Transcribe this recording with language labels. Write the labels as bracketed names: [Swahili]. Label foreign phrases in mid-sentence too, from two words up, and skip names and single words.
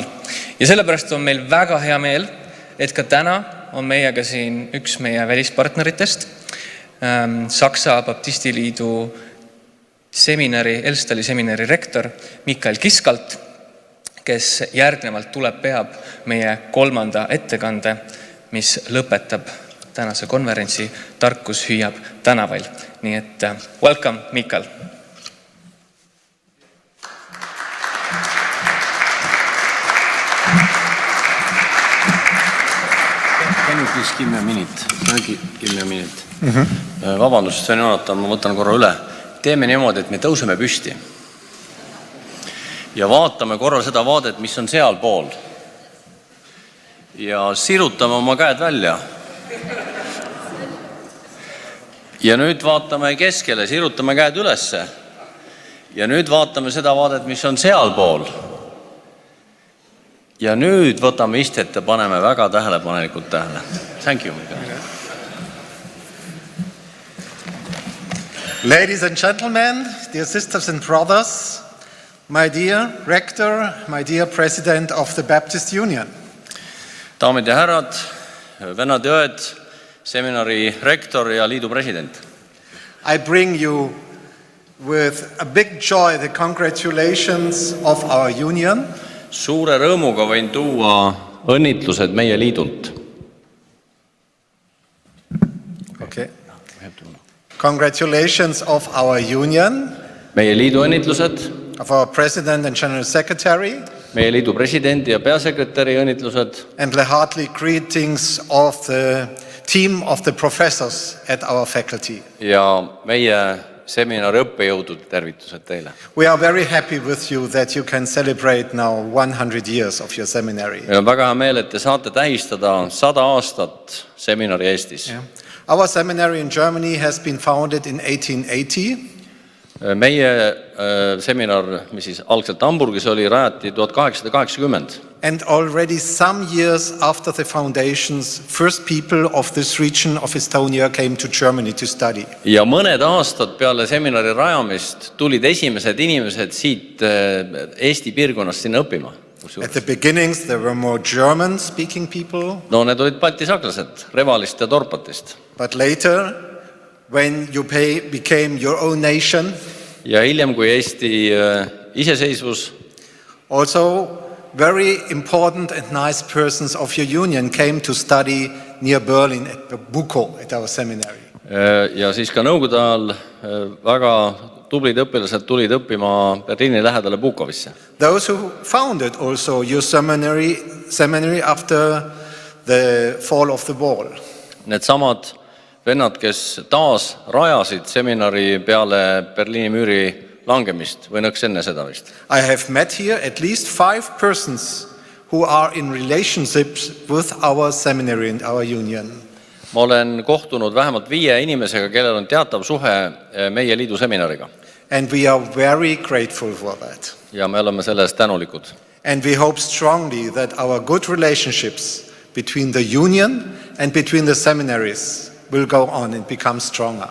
[Estonian] Ja sellepärast on meil väga hea meel, et ka täna on meiega siin üks meie välispartneritest, Saksa Baptistiliidu Elstali seminari rektor Kisskalt, kes järgnevalt peab meie 3. ettekande, mis lõpetab tänase konverentsi Tarkus, hüüab Tänavail. Nii et welcome, Mikael! [English] Can you please give me a minute? Give me a minute. [Estonian] Vabandust, Sven Jonatan, ma võtan korra üle. Teeme niimoodi, et me tõuseme püsti. Ja vaatame korra seda vaadet, mis on seal pool. Ja sirutame oma käed välja. Ja nüüd vaatame keskele, sirutame käed ülesse. Ja nüüd vaatame seda vaadet, mis on seal pool. Ja nüüd võtame istet ja paneme väga tähelepanelikult tähele. [English] Thank you. Ladies and gentlemen, dear sisters and brothers, my dear rector, my dear president of the Baptist Union. [Estonian] Daamid ja härrad, vennad ja õed, seminari rektor ja liidu president. [English] I bring you with a big joy the congratulations of our union. [Estonian] Suure rõõmuga võin tuua õnnitlused meie liidult. [English] Okay. Congratulations of our union. [Estonian] Meie liidu õnnitlused. [English] Of our president and general secretary. [Estonian] Meie liidu presidendi ja peasekretäri õnnitlused. [English] And the hearty greetings of the team of the professors at our faculty. [Estonian] Ja meie seminari õppejõudud tervitused teile. [English] We are very happy with you that you can celebrate now 100 years of your seminary. [Estonian] Meil on väga hea meel, et te saate tähistada 100 aastat seminari Eestis. [English] Yeah. Our seminary in Germany has been founded in 1880. [Estonian] Meie seminar, mis siis algselt Hamburgis oli, rajati 1880. [English] And already some years after the foundations, first people of this region of Estonia came to Germany to study. [Estonian] Ja mõned aastad peale seminari rajamist tulid esimesed inimesed siit Eesti piirkonnast sinna õppima. [English] At the beginnings there were more German-speaking people. [Estonian] No need olid baltisaklased, Revalist ja Dorpatist. [English] But later, when you became your own nation, [Estonian] ja hiljem kui Eesti iseseisvus, [English] also very important and nice persons of your union came to study near Berlin at Buko at our seminary. [Estonian] Ja siis ka nõukogude ajal väga tublid õpilased tulid õppima Berliini lähedale Bukovisse. [English] Those who founded also your seminary after the fall of the wall. [Estonian] Need samad vennad, kes taas rajasid seminari peale Berliini müüri langemist või nõks enne seda vist. [English] I have met here at least 5 persons who are in relationships with our seminary and our union. [Estonian] Ma olen kohtunud vähemalt 5 inimesega, kellel on teatav suhe meie liidu seminariga. [English] And we are very grateful for that. [Estonian] Ja me oleme selle eest tänulikud. [English] And we hope strongly that our good relationships between the union and between the seminaries will go on and become stronger.